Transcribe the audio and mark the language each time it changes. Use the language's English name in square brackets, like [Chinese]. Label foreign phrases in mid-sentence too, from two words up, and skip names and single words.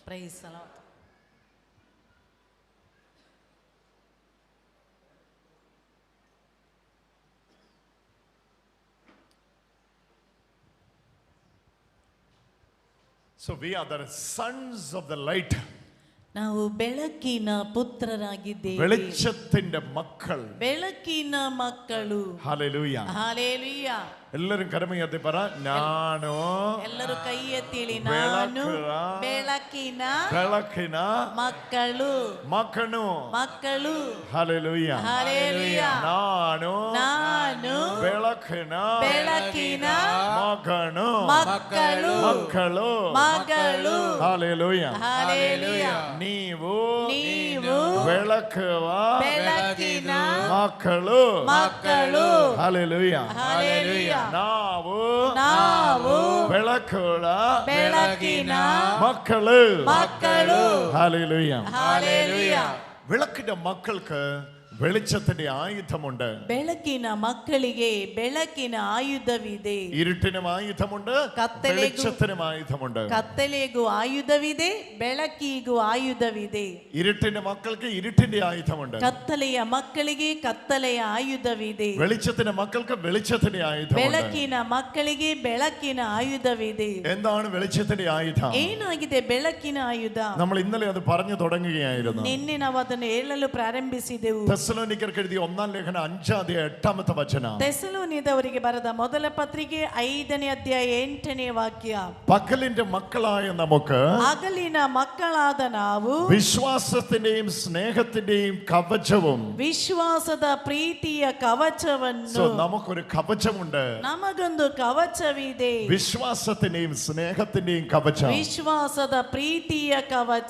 [English] Praise the Lord. So we are the sons of the light. [Kannada] ನಾವು ಬೆಳಕಿನ ಪುತ್ರರಾಗಿದ್ದೇವೆ. [Malayalam] വെളിച്ചത്തിന്റെ മക്കൾ. [Kannada] ಬೆಳಕಿನ ಮಕ್ಕಳು. [English] Hallelujah. Hallelujah. [Malayalam] എല്ലാരും കരമുയർത്തി പറ. ഞാനോ. [Kannada] ಎಲ್ಲರೂ ಕೈ ಎತ್ತಿಳಿ. ನಾನು ಬೆಳಕಿನ ಮಕ್ಕಳು. ಮಕ್ಕಳು. [English] Hallelujah. Hallelujah. [Kannada] ನಾನು ಬೆಳಕಿನ ಮಕ್ಕಳು. [English] Hallelujah. Hallelujah. [Kannada] ನೀವು ಬೆಳಕಿನ ಮಕ್ಕಳು. Hallelujah. [English] Hallelujah. [Kannada] ನಾವು ಬೆಳಕಿನ [Malayalam] മക്കള്. [English] Hallelujah. Hallelujah. [Malayalam] വിളക്കിന്റെ മക്കൾക്ക് വെളിച്ചത്തിന്റെ ആയുധമുണ്ട്. [Kannada] ಬೆಳಕಿನ ಮಕ್ಕಳಿಗೆ ಬೆಳಕಿನ ಆಯುಧವಿದೆ. [Malayalam] ഇരുട്ടിനും ആയുധമുണ്ട്, വെളിച്ചത്തിനും ആയുധമുണ്ട്. [Kannada] ಕತ್ತಲೆಗೂ ಆಯುಧವಿದೆ, ಬೆಳಕಿಗೂ ಆಯುಧವಿದೆ. [Malayalam] ഇരുട്ടിന്റെ മക്കൾക്ക് ഇരുട്ടിന്റെ ആയുധമുണ്ട്. [Kannada] ಕತ್ತಲೆಯ ಮಕ್ಕಳಿಗೆ ಕತ್ತಲೆಯ ಆಯುಧವಿದೆ. [Malayalam] വെളിച്ചത്തിന്റെ മക്കൾക്ക് വെളിച്ചത്തിന്റെ ആയുധമുണ്ട്. [Kannada] ಬೆಳಕಿನ ಮಕ್ಕಳಿಗೆ ಬೆಳಕಿನ ಆಯುಧವಿದೆ. [Malayalam] എന്താണ് വെളിച്ചത്തിന്റെ ആയുധം? [Kannada] ಏನಾಗಿದೆ ಬೆಳಕಿನ ಆಯುಧ? [Malayalam] നമ്മൾ ഇന്നലെ അത് പറഞ്ഞു തുടങ്ങുകയായിരുന്നു. [Kannada] ನಿನ್ನೆ ನಾವು ಅದನ್ನು ಹೇಳಲು ಪ್ರಾರಂಭಿಸಿದೆವು. [Malayalam] The തെസ്സലോനിക്കർക്ക് എഴുതിയ 1-ാം ലേഖനം 5-ാം അധ്യായം 8-ാമത്തെ വചനം. [Kannada] തെസ്സലോനിക്കದವರಿಗೆ ಬರೆದ ಮೊದಲ ಪತ್ರಿಕೆ 5ನೇ ಅಧ್ಯಾಯ 8ನೇ ವಾಕ್ಯ. [Malayalam] പകലിന്റെ മക്കളായ നമുക്ക് [Kannada] ಹಗಲಿನ ಮಕ್ಕಳಾದ ನಾವು [Malayalam] വിശ്വാസത്തിന്റെയും സ്നേഹത്തിന്റെയും കവചവും, [Kannada] ವಿಶ್ವಾಸದ ಪ್ರೀತಿಯ ಕವಚವನ್ನು, [Malayalam] നമുക്കൊരു കവചമുണ്ട്. [Kannada] ನಮಗೊಂದು ಕವಚವಿದೆ. [Malayalam] വിശ്വാസത്തിന്റെയും സ്നേഹത്തിന്റെയും കവചം. [Kannada] ವಿಶ್ವಾಸದ ಪ್ರೀತಿಯ ಕವಚ.